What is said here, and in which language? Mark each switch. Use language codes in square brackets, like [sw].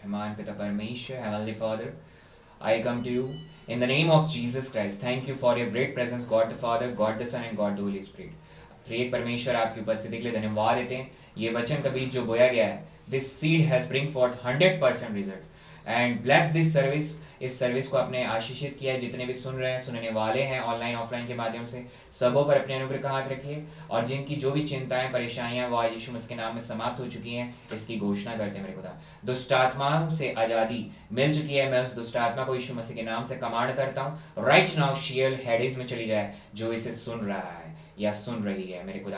[hi] महान पिता परमेश्वर, [en] Heavenly father, I come to you in the name of Jesus Christ. Thank you for your great presence, God the Father, God the Son and God the Holy Spirit. [hi] त्रिएक परमेश्वर, आपकी उपस्थिति के लिए धन्यवाद देते हैं। ये वचन का बीज जो बोया गया है, [en] This seed has bring forth 100% result. And bless this service. [hi] इस सर्विस को आपने आशीषित किया है। जितने भी सुन रहे हैं, सुनने वाले हैं, ऑनलाइन ऑफलाइन के माध्यम से, सबों पर अपने अनुग्रह का हाथ रखिए। और जिनकी जो भी चिंताएं परेशानियां वो आज यीशु मसीह के नाम में समाप्त हो चुकी हैं, इसकी घोषणा करते हैं मेरे खुदा। दुष्ट आत्माओं से आजादी मिल चुकी है। मैं उस दुष्ट आत्मा को यीशु मसीह के नाम से कमांड करता हूँ, राइट नाउ शियल हेडिस में चली जाए जो इसे सुन रहा है या सुन रही है मेरे खुदा।